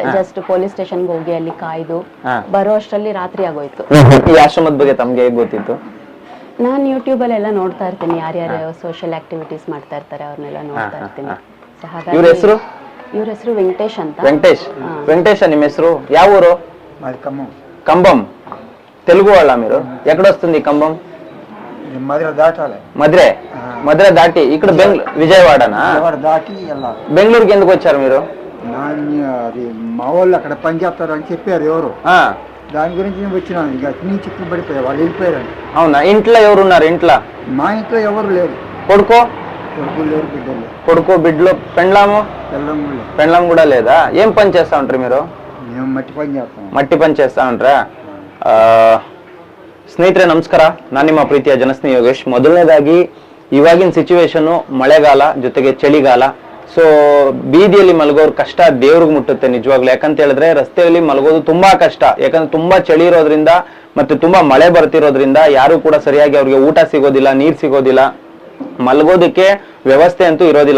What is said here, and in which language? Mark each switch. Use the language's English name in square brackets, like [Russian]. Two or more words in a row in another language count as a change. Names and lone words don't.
[Kannada] ಜಸ್ಟ್ ಪೊಲೀಸ್ ಸ್ಟೇಷನ್ಗೆ ಹೋಗಿ ಅಲ್ಲಿ ಕಾಯ್ದು ಬರೋ ಅಷ್ಟರಲ್ಲಿ ರಾತ್ರಿ ಆಗೋಯ್ತು. ಈ ಆಶ್ರಮದ ಬಗ್ಗೆ ತಮ್ಗೆ ಹೇಗೆ ಗೊತ್ತಿತ್ತು? ನಾನು ಯೂಟ್ಯೂಬ್ ಅಲ್ಲೆಲ್ಲ ನೋಡ್ತಾ ಇರ್ತೀನಿ, ಯಾರ್ಯಾರು [English] social activities [Kannada] ಮಾಡ್ತಾ ಇರ್ತಾರೆ ಅವ್ರನ್ನೆಲ್ಲ ನೋಡ್ತಾ ಇರ್ತೀನಿ. ಇವ್ರ ಹೆಸರು? ಇವ್ರ ಹೆಸರು ವೆಂಕಟೇಶ್ ಅಂತ. వెంకటేష్ ನಿಮ್ಮ ಹೆಸರು? ಯಾವ ఊరు? కంబం. [Telugu] తెలుగు వాళ్ళ మీరు? ఎక్కడొస్తుంది కంబం? మధుర దాటి ఇక్కడ విజయవాడనా? బెంగళూరుకి ఎందుకు వచ్చారు మీరు? అది మా వాళ్ళు అక్కడ పని చేస్తారు అని చెప్పారు ఎవరు, దాని గురించి నేను వచ్చినాను. ఇక నుంచి చిక్కులు పడిపోయా, వాళ్ళు వెళ్ళిపోయారు. అవునా? ఇంట్లో ఎవరు ఉన్నారు? ఇంట్లో మా ఇంట్లో ఎవరు లేరు. కొడుకు లేరు, బిడ్డలు. కొడుకు బిడ్డలు. పెండ్లాం కూడా లేదా? ఏం పని చేస్తా ఉంటారు మీరు? మేము మట్టి పని చేస్తాం. మట్టి పని చేస్తా ఉంటారా? [Kannada] ಸ್ನೇಹಿತರೆ ನಮಸ್ಕಾರ, ನಾನು ನಿಮ್ಮ ಪ್ರೀತಿಯ ಜನಸ್ನೇಹಿ ಯೋಗೇಶ್. ಮೊದಲನೇದಾಗಿ ಇವಾಗಿನ ಸಿಚುವೇಶನ್ ಮಳೆಗಾಲ ಜೊತೆಗೆ ಚಳಿಗಾಲ. ಸೊ ಬೀದಿಯಲ್ಲಿ ಮಲಗೋರ್ ಕಷ್ಟ ದೇವ್ರಿಗೆ ಮುಟ್ಟುತ್ತೆ ನಿಜವಾಗ್ಲು. ಯಾಕಂತ ಹೇಳಿದ್ರೆ ರಸ್ತೆಯಲ್ಲಿ ಮಲಗೋದು ತುಂಬಾ ಕಷ್ಟ. ಯಾಕಂದ್ರೆ ತುಂಬಾ ಚಳಿ ಇರೋದ್ರಿಂದ ಮತ್ತೆ ತುಂಬಾ ಮಳೆ ಬರ್ತಿರೋದ್ರಿಂದ ಯಾರು ಕೂಡ ಸರಿಯಾಗಿ ಅವ್ರಿಗೆ ಊಟ ಸಿಗೋದಿಲ್ಲ, ನೀರ್ ಸಿಗೋದಿಲ್ಲ, ಮಲಗೋದಕ್ಕೆ ವ್ಯವಸ್ಥೆ ಅಂತೂ ಇರೋದಿಲ್ಲ.